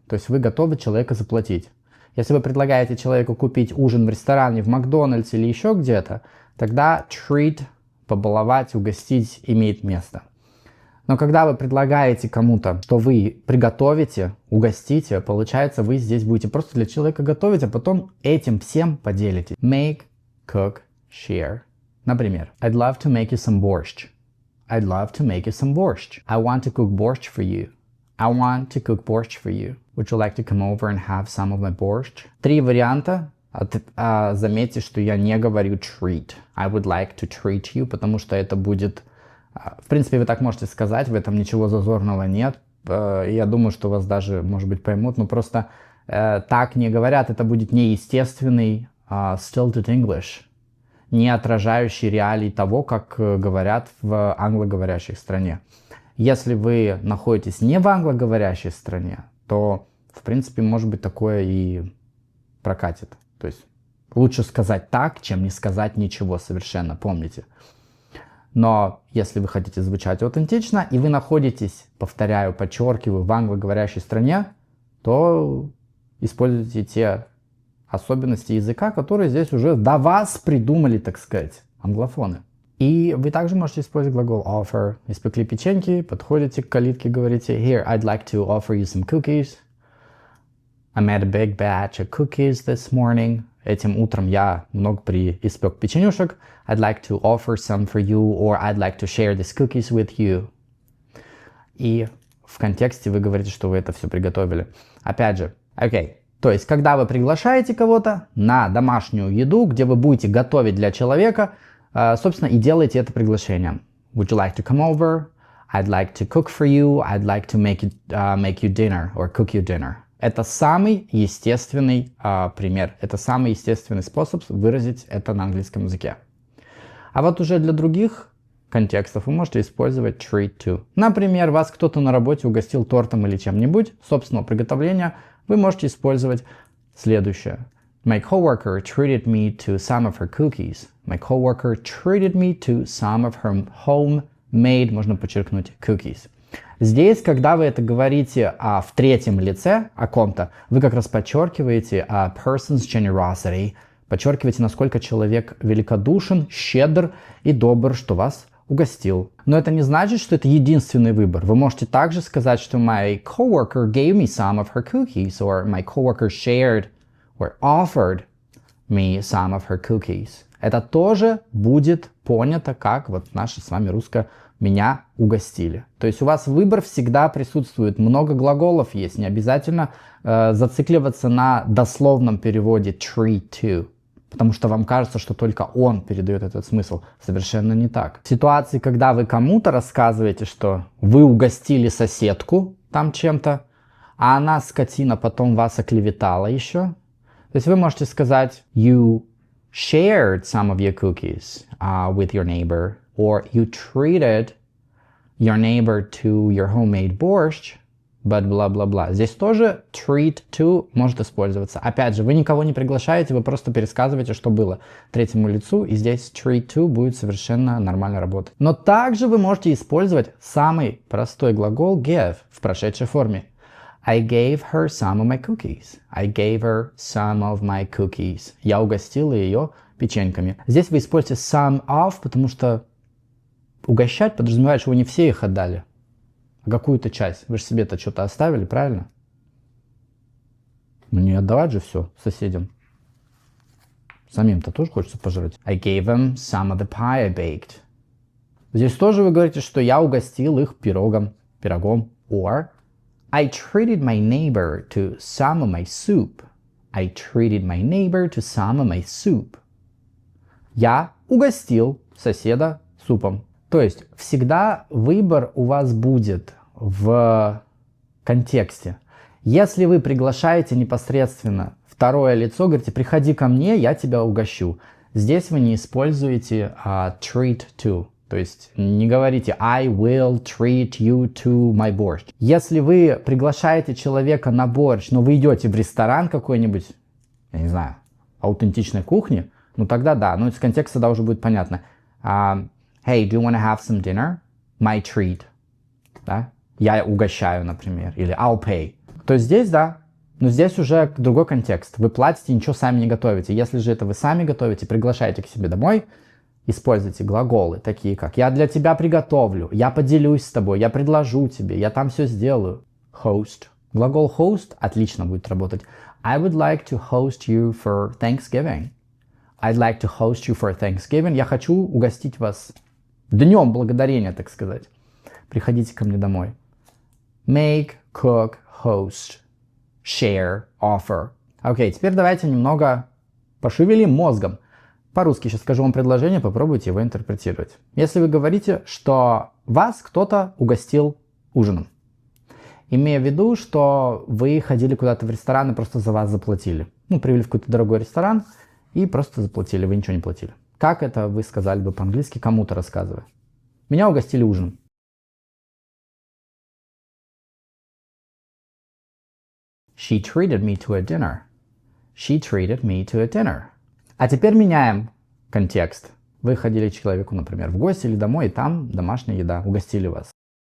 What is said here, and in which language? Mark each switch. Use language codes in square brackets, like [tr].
[ru] То есть вы готовы человека заплатить. Если вы предлагаете человеку купить ужин в ресторане, в Макдональдсе или еще где-то, тогда treat, побаловать, угостить имеет место. Но когда вы предлагаете кому-то, что вы приготовите, угостите, получается, вы здесь будете просто для человека готовить, а потом этим всем поделитесь. [en] Make, cook, share. [ru] Например, [en] I'd love to make you some borscht. I'd love to make you some borscht. I want to cook borscht for you. I want to cook borscht for you. Would you like to come over and have some of my borscht? [ru] Три варианта. Заметьте, что я не говорю treat. [en] I would like to treat you, [ru] потому что это будет... В принципе, вы так можете сказать, в этом ничего зазорного нет. Я думаю, что вас даже, может быть, поймут, но просто так не говорят. Это будет неестественный stilted English, не отражающий реалий того, как говорят в англоговорящей стране. Если вы находитесь не в англоговорящей стране, то, в принципе, может быть, такое и прокатит. То есть лучше сказать так, чем не сказать ничего совершенно, помните. Но если вы хотите звучать аутентично, и вы находитесь, повторяю, подчеркиваю, в англоговорящей стране, то используйте те особенности языка, которые здесь уже до вас придумали, так сказать, англофоны. И вы также можете использовать глагол offer. Испекли печеньки, подходите к калитке, говорите: [en] Here, I'd like to offer you some cookies. I made a big batch of cookies this morning. [ru] Этим утром я много испек печенюшек. [en] I'd like to offer some for you, or I'd like to share these cookies with you. [ru] И в контексте вы говорите, что вы это все приготовили. Опять же, окей. То есть, когда вы приглашаете кого-то на домашнюю еду, где вы будете готовить для человека, собственно, и делаете это приглашение. [en] Would you like to come over? I'd like to cook for you. I'd like to make you dinner or cook you dinner. [ru] Это самый естественный пример. Это самый естественный способ выразить это на английском языке. А вот уже для других контекстов вы можете использовать treat to. Например, вас кто-то на работе угостил тортом или чем-нибудь собственного приготовления. Вы можете использовать следующее. [en] My coworker treated me to some of her cookies. My coworker treated me to some of her homemade, [ru] можно подчеркнуть, [en] cookies. [ru] Здесь, когда вы это говорите в третьем лице о ком-то, вы как раз подчеркиваете [en] person's generosity, [ru] подчеркиваете, насколько человек великодушен, щедр и добр, что вас угостил. Но это не значит, что это единственный выбор. Вы можете также сказать, что [en] my coworker gave me some of her cookies, or my coworker shared or offered me some of her cookies. [ru] Это тоже будет понято как вот наше с вами русское «меня угостили». То есть у вас выбор всегда присутствует. Много глаголов есть. Не обязательно зацикливаться на дословном переводе treat to. Потому что вам кажется, что только он передает этот смысл. Совершенно не так. В ситуации, когда вы кому-то рассказываете, что вы угостили соседку там чем-то, а она, скотина, потом вас оклеветала еще. То есть вы можете сказать [en] you shared some of your cookies with your neighbor, or you treated your neighbor to your homemade borscht but [ru] бла-бла-бла. Здесь тоже treat to может использоваться. Опять же, вы никого не приглашаете, вы просто пересказываете, что было третьему лицу, и здесь treat to будет совершенно нормально работать. Но также вы можете использовать самый простой глагол give в прошедшей форме. [en] I gave her some of my cookies. I gave her some of my cookies. [ru] Я угостила ее печеньками. Здесь вы используете some of, потому что угощать подразумевает, что вы не все их отдали, а какую-то часть. Вы же себе-то что-то оставили, правильно? Ну не отдавать же все соседям. Самим-то тоже хочется пожрать. [en] I gave them some of the pie I baked. [ru] Здесь тоже вы говорите, что я угостил их пирогом. [en] Or I treated my neighbor to some of my soup. I treated my neighbor to some of my soup. [ru] Я угостил соседа супом. То есть всегда выбор у вас будет в контексте. Если вы приглашаете непосредственно второе лицо, говорите, приходи ко мне, я тебя угощу. Здесь вы не используете treat to. То есть не говорите [en] I will treat you to my борщ. [ru] Если вы приглашаете человека на борщ, но вы идете в ресторан какой-нибудь, я не знаю, аутентичной кухни, ну тогда да, но из контекста да уже будет понятно. [en] Hey, do you want to have some dinner? My treat. [ru] Да? Я угощаю, например. Или [en] I'll pay. [ru] То есть здесь, да. Но здесь уже другой контекст. Вы платите, ничего сами не готовите. Если же это вы сами готовите, приглашаете к себе домой, используйте глаголы, такие как «я для тебя приготовлю», «я поделюсь с тобой», «я предложу тебе», «я там все сделаю». Host. Глагол host отлично будет работать. [en] I would like to host you for Thanksgiving. I'd like to host you for Thanksgiving. [ru] Я хочу угостить вас Днем Благодарения, так сказать. Приходите ко мне домой. [en] Make, cook, host, share, offer. [ru] Окей, теперь давайте немного пошевелим мозгом. По-русски сейчас скажу вам предложение, попробуйте его интерпретировать. Если вы говорите, что вас кто-то угостил ужином, имея в виду, что вы ходили куда-то в ресторан и просто за вас заплатили. Ну, привели в какой-то дорогой ресторан и просто заплатили, вы ничего не платили. Как это вы сказали бы по-английски, кому-то рассказывая? Меня угостили ужином. [en] She treated me to a dinner. She treated me to a dinner. [ru] А теперь меняем контекст. Вы ходили к человеку, например, в гости или домой, и там домашняя еда, угостили вас.